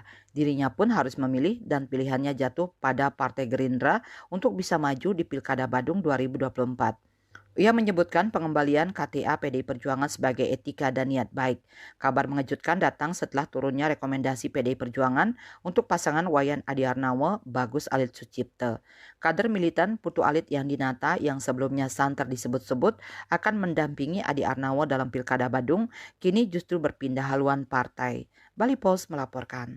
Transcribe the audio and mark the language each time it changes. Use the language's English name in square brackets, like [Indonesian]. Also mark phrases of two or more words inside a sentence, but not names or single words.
[Indonesian] Dirinya pun harus memilih dan pilihannya jatuh pada Partai Gerindra untuk bisa maju di Pilkada Badung 2024. Ia menyebutkan pengembalian KTA PDI Perjuangan sebagai etika dan niat baik. Kabar mengejutkan datang setelah turunnya rekomendasi PDI Perjuangan untuk pasangan Wayan Adi Arnawa Bagus Alit Sucipto. Kader militan Putu Alit Yandinata yang sebelumnya santer disebut-sebut akan mendampingi Adi Arnawa dalam Pilkada Badung, kini justru berpindah haluan partai. Bali Post melaporkan.